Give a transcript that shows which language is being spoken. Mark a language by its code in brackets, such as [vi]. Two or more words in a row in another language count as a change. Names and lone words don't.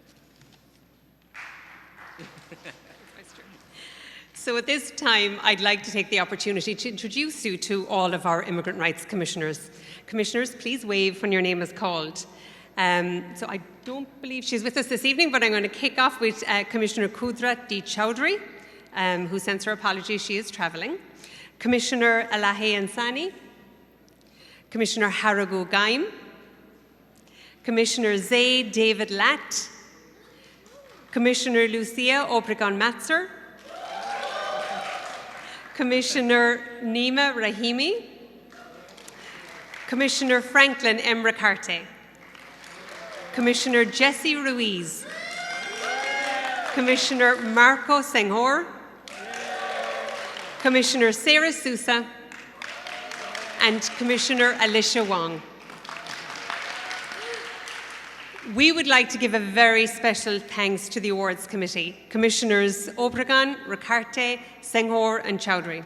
[en] So at this time, I'd like to take the opportunity to introduce you to all of our Immigrant Rights Commissioners. Commissioners, please wave when your name is called. So I don't believe she's with us this evening, but I'm going to kick off with Commissioner Kudrat D. Chowdhury, who sends her apologies, she is travelling. Commissioner Alahe Ansani. Commissioner Haragu Gaim, Commissioner Zay David Latt, Commissioner Lucia Obregon-Matzer, Commissioner Nima Rahimi, Commissioner Franklin M. Ricarte, Commissioner Jesse Ruiz, Commissioner Marco Senghor, Commissioner Sarah Sousa, and Commissioner Alicia Wong. We would like to give a very special thanks to the Awards Committee, Commissioners Obregon, Ricarte, Senghor and Chowdhury.